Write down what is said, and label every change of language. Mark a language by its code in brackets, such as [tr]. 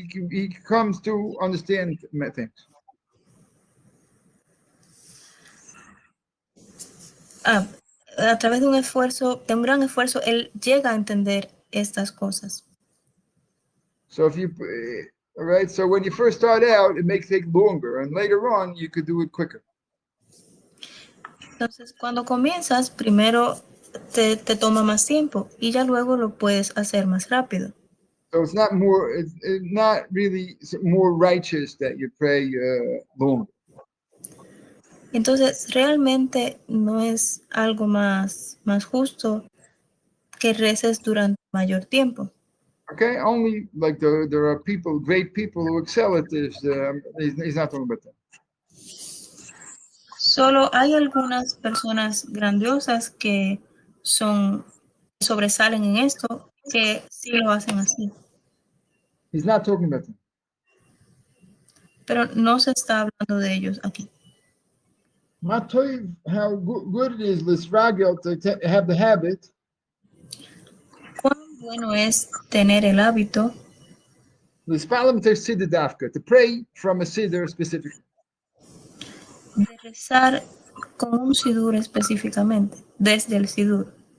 [en] He comes to understand things. [es] A través de un gran esfuerzo, él llega a entender estas cosas. [en] So if you, all right. So when you first start out, it may take longer, and later on, you could do it quicker. [es] Entonces, cuando comienzas, primero te toma más tiempo y ya luego lo puedes hacer más rápido. [en] So it's not really more righteous that you pray longer. [es] Entonces, realmente no es algo más justo que reces durante mayor tiempo. [en] Okay, only like there are people, great people who excel at this. He's not talking about that. [es] Solo hay algunas personas grandiosas que sobresalen en esto, que sí lo hacen así. [en] He's not talking about that. [es] Pero no se está hablando de ellos aquí. [en] Matoiv, how good it is, Lisragel, to have the habit. [es] Cuán bueno es tener el hábito [en] To pray from a siddur specifically. [es] de rezar con un sidur específicamente, desde el sidur.